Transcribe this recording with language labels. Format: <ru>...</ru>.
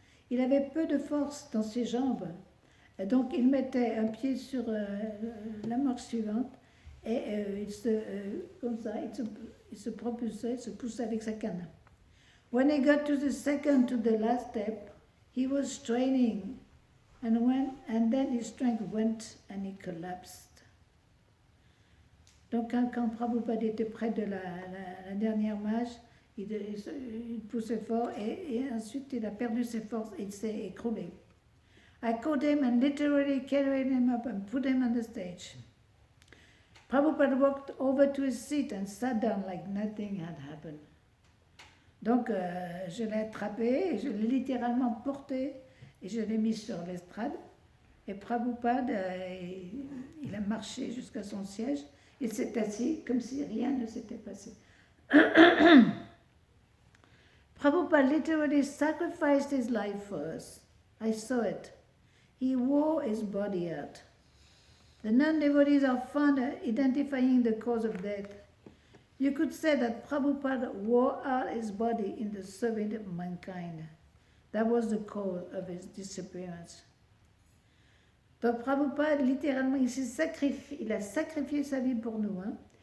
<fr>Il avait peu de force dans ses jambes, et donc il mettait un pied sur la marche suivante et comme ça, il se propulsait, il se poussait avec sa canne.</fr> <en>When he got to the last step, he was straining, and then his strength went and he collapsed.</en> <fr>Donc quand Prabhupada était près de la dernière marche, il poussait fort et ensuite il a perdu ses forces et il s'est écroulé.</fr> <en>I caught him and literally carried him up and put him on the stage. Prabhupada walked over to his seat and sat down like nothing had happened.</en> <fr>Donc je l'ai attrapé, je l'ai littéralement porté et je l'ai mis sur l'estrade. Et Prabhupada, il a marché jusqu'à son siège. Il s'est assis comme si rien ne s'était passé.</fr> <en>Prabhupada literally sacrificed his life for us. I saw it. He wore his body out. The non-devotees are fond of identifying the cause of death. You could say that Prabhupada wore out his body in the service of mankind. That was the cause of his disappearance.</en> <fr>Donc Prabhupada, littéralement, il a sacrifié sa vie pour nous. Hein.</fr>